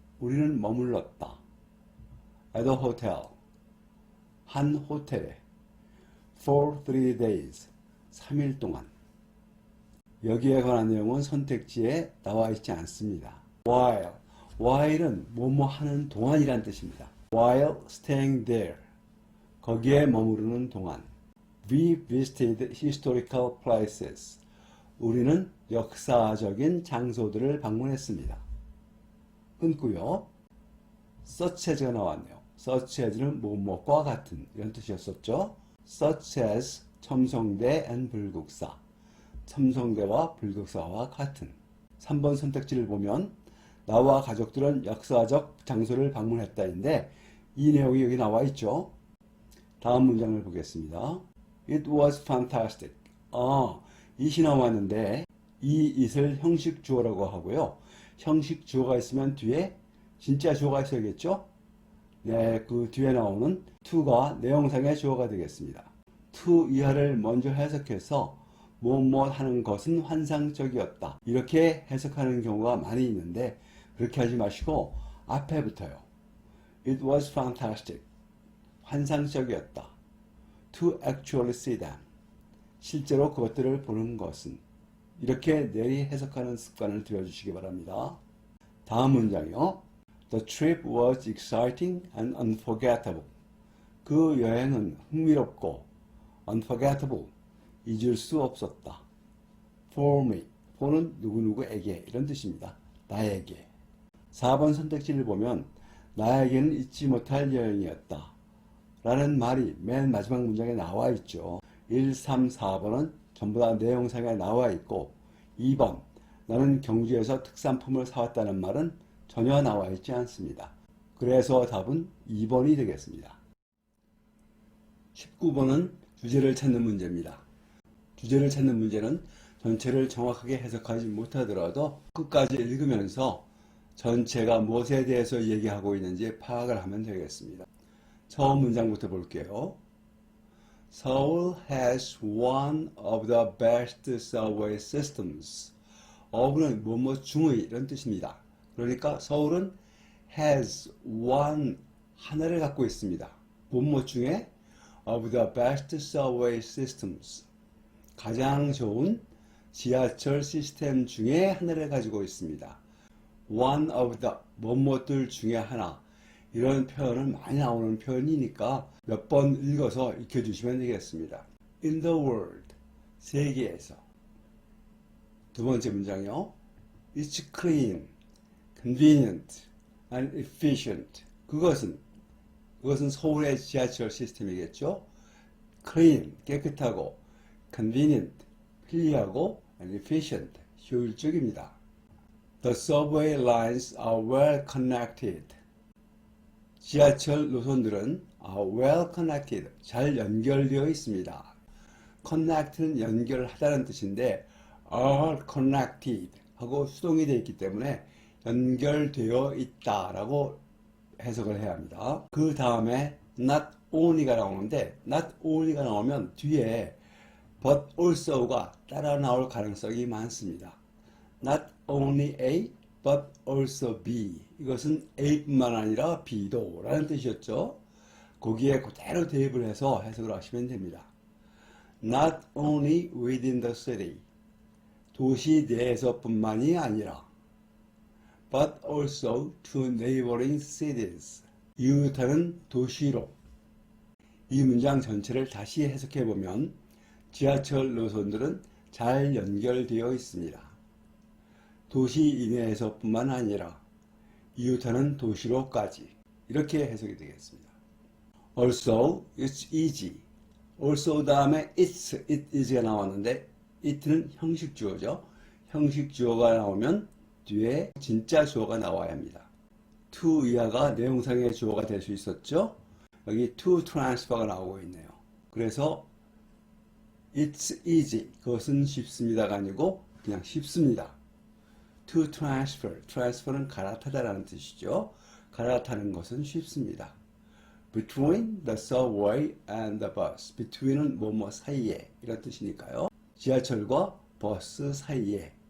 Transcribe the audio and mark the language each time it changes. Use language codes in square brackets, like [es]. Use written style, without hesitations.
[ko] 우리는 머물렀다. [en] At a hotel. [ko] 한 호텔에. [en] For 3 days. [ko] 3일 동안. 여기에 관한 내용은 선택지에 나와 있지 않습니다. While while은 뭐뭐 하는 동안이란 뜻입니다. [en] while staying there. [ko] 거기에 머무르는 동안. [en] We visited historical places. [ko] 우리는 역사적인 장소들을 방문했습니다. 끊고요. such as가 나왔네요. such as는 뭐뭐과 같은 이런 뜻이었었죠. [en] such as 첨성대 and 불국사. [ko] 첨성대와 불국사와 같은. 3번 선택지를 보면 나와 가족들은 역사적 장소를 방문했다인데 이 내용이 여기 나와 있죠. 다음 문장을 보겠습니다. [en] It was fantastic. [ko] it이 나왔는데 이 it을 형식 주어라고 하고요. 형식 주어가 있으면 뒤에 진짜 주어가 있어야겠죠? 네, 그 뒤에 나오는 to가 내용상의 주어가 되겠습니다. to 이하를 먼저 해석해서 무엇 하는 것은 환상적이었다. 이렇게 해석하는 경우가 많이 있는데 그렇게 하지 마시고 앞에 붙어요. [en] It was fantastic. [ko] 환상적이었다. [en] To actually see them. [ko] 실제로 그것들을 보는 것은. 이렇게 내리 해석하는 습관을 들여주시기 바랍니다. 다음 문장이요. [en] The trip was exciting and unforgettable. [ko] 그 여행은 흥미롭고 unforgettable. 잊을 수 없었다. [en] For me. [ko] for는 누구누구에게 이런 뜻입니다. 나에게. 4번 선택지를 보면 나에게는 잊지 못할 여행이었다. 라는 말이 맨 마지막 문장에 나와 있죠. 1, 3, 4번은 전부 다 내용상에 나와 있고 2번 나는 경주에서 특산품을 사왔다는 말은 전혀 나와 있지 않습니다. 그래서 답은 2번이 되겠습니다. 19번은 주제를 찾는 문제입니다. 주제를 찾는 문제는 전체를 정확하게 해석하지 못하더라도 끝까지 읽으면서 전체가 무엇에 대해서 얘기하고 있는지 파악을 하면 되겠습니다. 처음 문장부터 볼게요. [en] Seoul has one of the best subway systems. [ko] of는 뭐뭐 중의 이런 뜻입니다. 그러니까 서울은 has one 하나를 갖고 있습니다. 뭐뭐 중에 [en] of the best subway systems. [ko] 가장 좋은 지하철 시스템 중에 하나를 가지고 있습니다. one of the 뭐뭐들 중에 하나. 이런 표현은 많이 나오는 표현이니까 몇 번 읽어서 익혀주시면 되겠습니다. [en] In the world, [ko] 세계에서. 두 번째 문장이요. [en] It's clean, convenient, and efficient. [ko] 그것은 서울의 지하철 시스템이겠죠. [en] clean, 깨끗하고, convenient, 편리하고, and efficient, 효율적입니다. The subway lines are well connected. [ko] 지하철 노선들은 [en] are well connected, [ko] 잘 연결되어 있습니다. connect는 연결하다는 뜻인데 are connected 하고 수동이 되어 있기 때문에 연결되어 있다라고 해석을 해야 합니다. 그 다음에 not only가 나오는데 not only가 나오면 뒤에 but also가 따라 나올 가능성이 많습니다. [en] Not only A, but also B. [ko] 이것은 A뿐만 아니라 B도 라는 뜻이었죠. 거기에 그대로 대입을 해서 해석을 하시면 됩니다. [en] Not only within the city. [ko] 도시 내에서뿐만이 아니라 [en] but also to neighboring cities. [ko] 이웃하는 도시로. 이 문장 전체를 다시 해석해 보면 지하철 노선들은 잘 연결되어 있습니다. 도시 이내에서뿐만 아니라 이웃하는 도시로까지 이렇게 해석이 되겠습니다. [en] Also, it's easy. [ko] also 다음에 it is가 나왔는데 it는 형식 주어죠. 형식 주어가 나오면 뒤에 진짜 주어가 나와야 합니다. to 이하가 내용상의 주어가 될 수 있었죠. 여기 to transfer가 나오고 있네요. 그래서 [en] it's easy. [ko] 그것은 쉽습니다가 아니고 그냥 쉽습니다. [en] To transfer. [ko] transfer는 갈아타다라는 뜻이죠. 갈아타는 것은 쉽습니다. [en] Between the subway and the bus. [ko] Between은 뭐뭐 사이에 이런 뜻이니까요. 지하철과 버스 사이에.